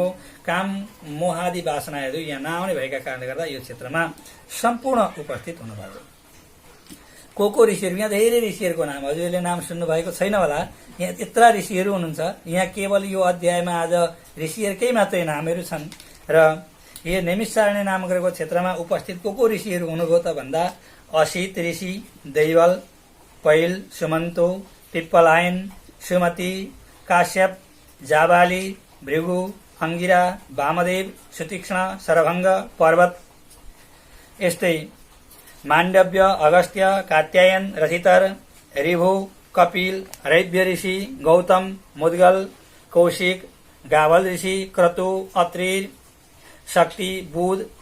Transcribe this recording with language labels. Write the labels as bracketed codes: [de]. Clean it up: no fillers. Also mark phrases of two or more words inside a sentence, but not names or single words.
[ne] काम मोहादि वासनाहरू यहाँ नआउने भएका कारणले गर्दा यो क्षेत्रमा सम्पूर्ण उपस्थित हुनुभयो। को ऋषिहरू, यहाँ धेरै ऋषिहरूको नाम, हजुरले नाम सुन्नु भएको छैन होला, यहाँ यत्रा ऋषिहरू हुनुहुन्छ। यहाँ केवल यो अध्यायमा आज ऋषिहरूकै मात्रै नामहरू छन्। र यो नैमिषारण्य नाम गरेको क्षेत्रमा उपस्थित को ऋषिहरू हुनुभयो त भन्दा असित ऋषि, दैवल, पैल, सुमन्तो, पिप्पलायन, सुमति, काश्यप, जाबाली, भृगु, अंगिरा, वामदेव, सुतीक्ष्ण, सरभंग, पर्वत, यस्तै माण्डव्य, अगस्त्य, कात्यायन, रथितर, ऋभु, कपिल, रैभ्य ऋषि, गौतम, मुद्गल, कौशिक, गावल ऋषि, क्रतु, अत्रि, शक्ति, बुध,